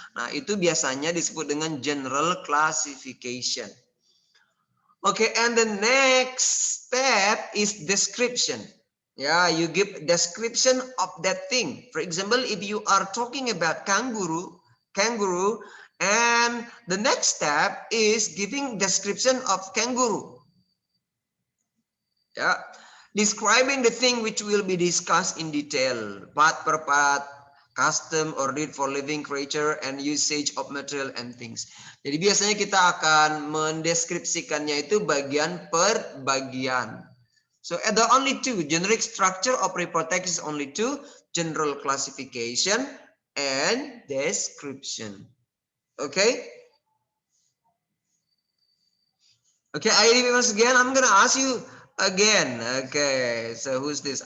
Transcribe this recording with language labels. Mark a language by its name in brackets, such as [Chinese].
[Indonesian] Nah, itu biasanya disebut dengan general classification. [English] Okay, and the next step is description. Yeah, you give description of that thing. For example, if you are talking about kangaroo, and the next step is giving description of kangaroo. Yeah, describing the thing which will be discussed in detail, part per part, custom or need for living creature, and usage of material and things. [Indonesian] Jadi biasanya kita akan mendeskripsikannya itu bagian per bagian. [English] So the only two generic structure of report text is only two: general classification and description. Okay. Okay, I repeat once again. I'm gonna ask you again. Okay, so who's this?